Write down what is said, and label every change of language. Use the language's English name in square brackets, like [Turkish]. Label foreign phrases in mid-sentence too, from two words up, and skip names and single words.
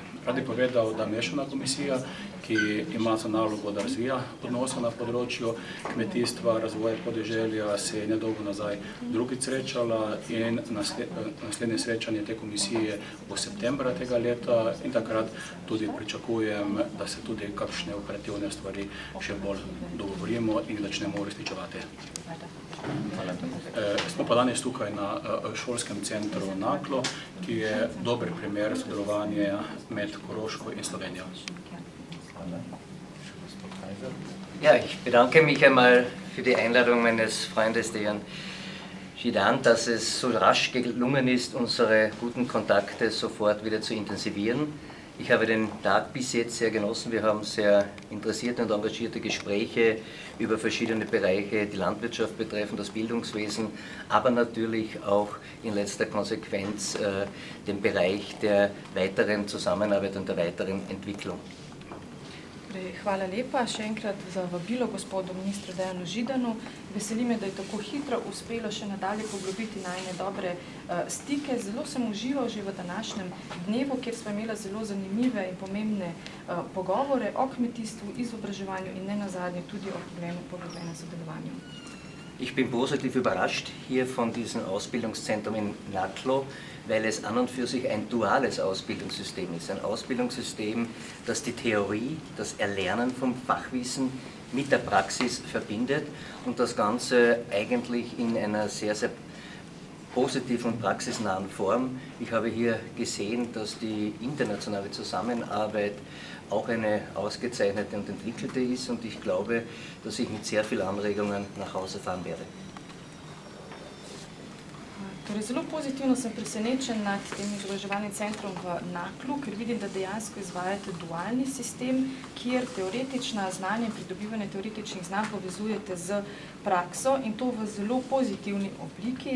[Slovenian] Rad bi povedal, da mešana komisija, ki ima za nalogo, da razvija odnose na področju kmetijstva, razvoja podeželja, se je nedolgo nazaj drugič srečala in naslednje srečanje te komisije bo septembra tega leta in takrat tudi pričakujem, da se tudi kakšne operativne stvari še bolj dogovorimo in začnemo uresničevati. Smo pa danes tukaj na šolskem centru Naklo, ki je dober primer sodelovanja med Koroško in Slovenijo. [German] Ja, ich bedanke mich einmal für die Einladung meines Freundes, den Jan Židan, dass es so rasch gelungen ist, unsere guten Kontakte sofort wieder zu intensivieren. Ich habe den Tag bis jetzt sehr genossen. Wir haben sehr interessierte und engagierte Gespräche über verschiedene Bereiche, die Landwirtschaft betreffen, das Bildungswesen, aber natürlich auch in letzter Konsequenz den Bereich der weiteren Zusammenarbeit und der weiteren Entwicklung. [Slovenian] Hvala lepa še enkrat za vabilo gospodu ministru Dejanu Židanu. Veseli me, da je tako hitro uspelo še nadalje poglobiti najne dobre stike. Zelo sem užival že v današnjem dnevu, kjer smo imeli zelo zanimive in pomembne pogovore o kmetijstvu, izobraževanju in ne nazadnje tudi o poglobljenem sodelovanju. [German] Ich bin positiv überrascht hier von diesem Ausbildungszentrum in Naklo, weil es an und für sich ein duales Ausbildungssystem ist. Ein Ausbildungssystem, das die Theorie, das Erlernen vom Fachwissen mit der Praxis verbindet und das Ganze eigentlich in einer sehr, sehr positiven und praxisnahen Form. Ich habe hier gesehen, dass die internationale Zusammenarbeit auch eine ausgezeichnete und entwickelte ist und ich glaube, dass ich mit sehr vielen Anregungen nach Hause fahren werde. [Slovenian] Torej, zelo pozitivno sem presenečen nad tem izobraževalnim centrom v Naklu, ker vidim, da dejansko izvajate dualni sistem, kjer teoretična znanja in pridobivanje teoretičnih znanj povezujete z prakso in to v zelo pozitivni obliki.